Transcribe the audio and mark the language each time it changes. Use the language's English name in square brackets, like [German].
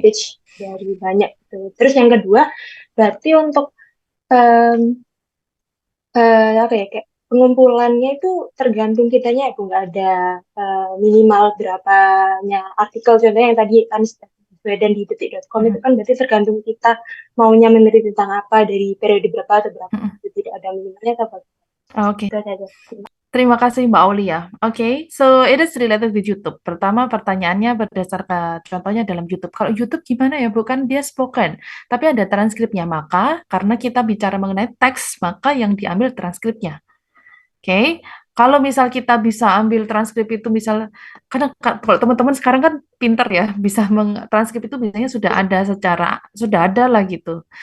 [Indonesian] speech dari banyak gitu. Terus yang kedua, berarti untuk apa ya, kayak pengumpulannya itu tergantung kitanya ya Bu, nggak ada minimal berapanya artikel. Contohnya yang tadi kan dan di detik.com itu kan berarti tergantung kita maunya meneliti tentang apa dari periode berapa atau berapa, itu tidak ada minimalnya atau apa. Oke. Itu saja. Terima kasih Mbak Aulia. [English] Oke, so it is related with YouTube. [Indonesian] Pertama pertanyaannya berdasarkan contohnya dalam YouTube. Kalau YouTube gimana ya, bukan dia spoken, tapi ada transkripnya. Maka karena kita bicara mengenai teks, maka yang diambil transkripnya. Oke, kalau misal kita bisa ambil transkrip itu misal, karena kalau teman-teman sekarang kan pinter ya, bisa transkrip itu biasanya sudah ada lah gitu.